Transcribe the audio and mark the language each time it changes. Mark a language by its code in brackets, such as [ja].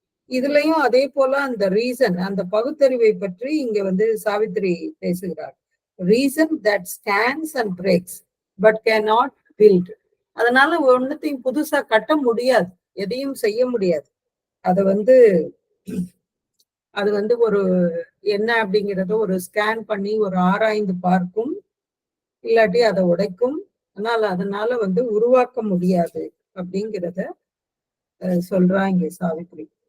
[ta] இதுலயும் அதே போல அந்த ரீசன், அந்த பகுத்தறிவை பற்றி இங்க வந்து சாவித்திரி பேசுகிறார். [en] Reason that scans and breaks, but cannot build. [ta] அதனால ஒன்னத்தையும் புதுசா கட்ட முடியாது, எதையும் செய்ய முடியாது. அது வந்து ஒரு என்ன அப்படிங்கிறத ஒரு ஸ்கேன் பண்ணி ஒரு ஆராய்ந்து பார்க்கும், இல்லாட்டி அதை உடைக்கும். அதனால வந்து உருவாக்க முடியாது அப்படிங்கிறத சொல்றாங்க சாவித்ரி.